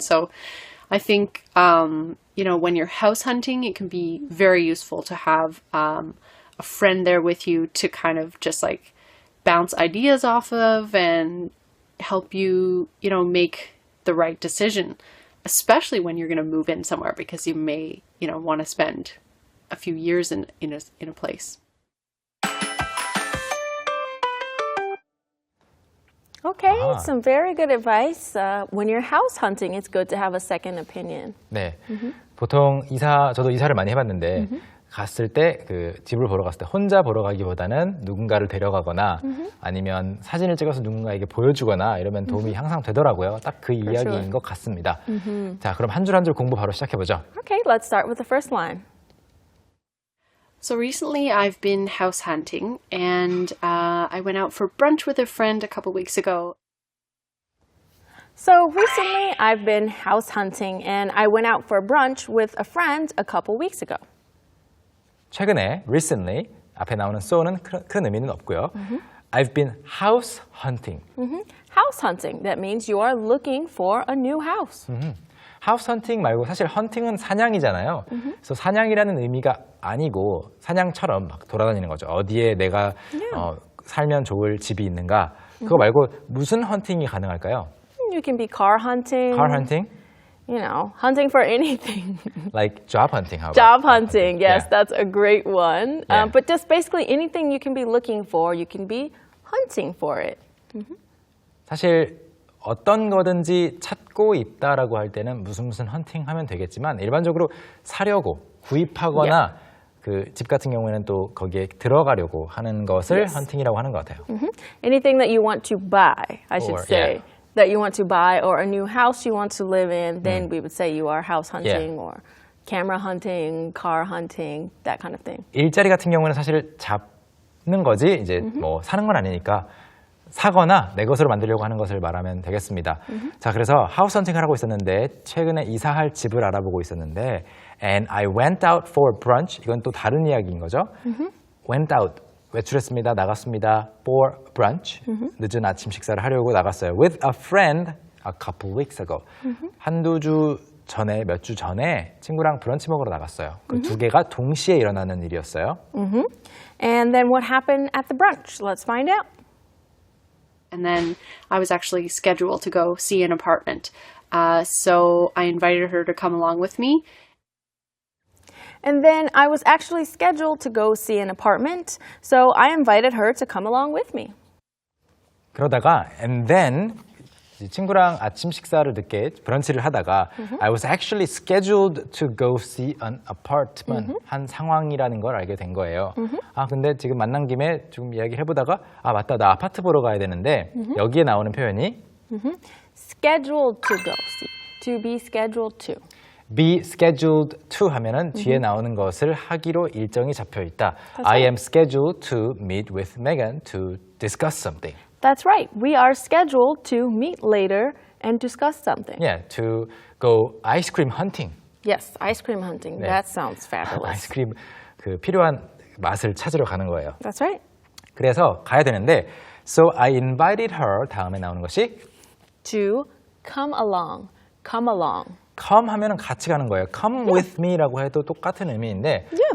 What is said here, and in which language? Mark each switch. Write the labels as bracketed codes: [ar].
[en] So I think, when you're house hunting, it can be very useful to have a friend there with you to kind of just like bounce ideas off of and help you, make the right decision, especially when you're going to move in somewhere because you may, want to spend a few years in a place. Okay, some very good advice. When you're house hunting, it's good to have a second opinion. [ko] 네, 보통 저도 이사를 많이 해봤는데 갔을 때 그 집을 보러 갔을 때 혼자 보러 가기보다는 누군가를 데려가거나 아니면 사진을 찍어서 누군가에게 보여주거나 이러면 도움이 항상 되더라고요. 딱 그 이야기인 것 같습니다. 자, 그럼 한 줄 한 줄 공부 바로 시작해보죠. [en] Okay, let's start with the first line. So recently I've been house hunting and I went out for brunch with a friend a couple weeks ago. So recently I've been house hunting and I went out for brunch with a friend a couple weeks ago. [ko] 최근에 recently 앞에 나오는 so는 큰 의미는 없고요. [en] I've been house hunting. House hunting, that means you are looking for a new house. [ko] 하우스 헌팅 말고 사실 헌팅은 사냥이잖아요. 그래서 사냥이라는 의미가 아니고 사냥처럼 막 돌아다니는 거죠. 어디에 내가 살면 좋을 집이 있는가. 그거 말고 무슨 헌팅이 가능할까요? [en] You can be car hunting. Car hunting? Hunting for anything. Like job hunting. How about Job hunting, yes, Yeah. that's a great one. Yeah. But just basically anything you can be looking for, you can be hunting for it. [ko] 사실 어떤 거든지 찾고 있다라고 할 때는 무슨 헌팅 하면 되겠지만 일반적으로 사려고 구입하거나 그 집 같은 경우에는 또 거기에 들어가려고 하는 것을 헌팅이라고 하는 것 같아요. [en] Anything that you want to buy, I should Or, say. yeah. That you want to buy or a new house you want to live in, then we would say you are house hunting or camera hunting, car hunting, that kind of thing. [ko] 일자리 같은 경우는 사실 잡는 거지 이제 뭐 사는 건 아니니까 사거나 내 것으로 만들려고 하는 것을 말하면 되겠습니다. 자, 그래서 하우스 헌팅을 하고 있었는데 최근에 이사할 집을 알아보고 있었는데 [en] and I went out for brunch. [ko] 이건 또 다른 이야기인 거죠. [en] went out. [ko] 외출했습니다. 나갔습니다. [en] for brunch. [ko] 늦은 아침 식사를 하려고 나갔어요. [en] with a friend a couple weeks ago. [ko] 한두 주 전에 몇 주 전에 친구랑 브런치 먹으러 나갔어요. 그 두 개가 동시에 일어나는 일이었어요. [en] And then what happened at the brunch? Let's find out. And then I was actually scheduled to go see an apartment. So I invited her to come along with me. And then I was actually scheduled to go see an apartment, so I invited her to come along with me. [ko] 그러다가 [en] and then [ko] 친구랑 아침 식사를 늦게 브런치를 하다가 [en] I was actually scheduled to go see an apartment [ko] 한 상황이라는 걸 알게 된 거예요. 아, 근데 지금 만난 김에 좀 이야기를 해보다가 아, 맞다. 나 아파트 보러 가야 되는데 여기에 나오는 표현이 [en] Scheduled to go see. To be scheduled to. be scheduled to [ko] 하면은 뒤에 나오는 것을 하기로 일정이 잡혀 있다. [en] I am scheduled to meet with Megan to discuss something. That's right. We are scheduled to meet later and discuss something. Yeah, to go ice cream hunting. Yes, ice cream hunting. [ko] 네. [en] That sounds fabulous. [ko] 아이스크림 그 필요한 맛을 찾으러 가는 거예요. [en] That's right. [ko] 그래서 가야 되는데 [en] So I invited her [ko] 다음에 나오는 것이 [en] To come along. Come along. [ko] come 하면은 같이 가는 거예요. [en] Come with me [ko] 라고 해도 똑같은 의미인데